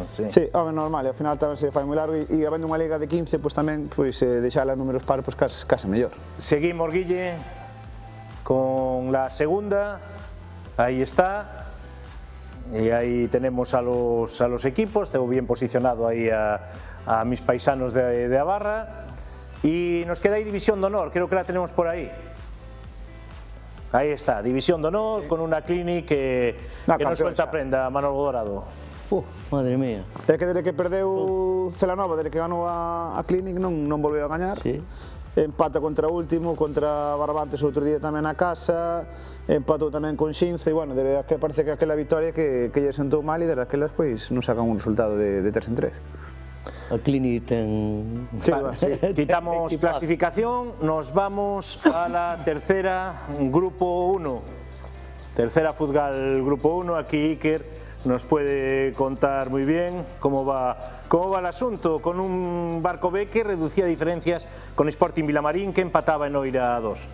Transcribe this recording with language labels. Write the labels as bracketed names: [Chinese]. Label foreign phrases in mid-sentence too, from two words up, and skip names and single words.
[Galician] Sí, normal, e ao final tamén se fai moi largo e habendo unha liga de 15, pois tamén deixala números pares case mellor. [Spanish] Seguimos, Guille, con la segunda, ahí está, y ahí tenemos a los equipos, tengo bien posicionado ahí a mis paisanos de Abarra, y nos queda ahí División de Honor, creo que la tenemos por ahí. Ahí está, División de Honor con una Clinic que no suelta prenda, Manolo Dorado. Madre mía. [Galician] É que desde que perdeu Celanova, desde que ganou a Clinic non volveu a gañar. [Spanish] Sí. [Galician] Empata contra o último, contra Barbantes outro día tamén na casa, empatou tamén con Xinzo e, bueno, desde que parece que aquela victoria que lle sentou mal e desde aquelas pois non sacan un resultado de 3 en 3. A Clinic ten... [Spanish] Quitamos clasificación, nos vamos a la tercera, Grupo 1. Tercera Futgal Grupo 1, aquí Iker nos puede contar muy bien cómo va el asunto con un Barco B que reducía diferencias con Sporting Vilamarín, que empataba en Oira a 2.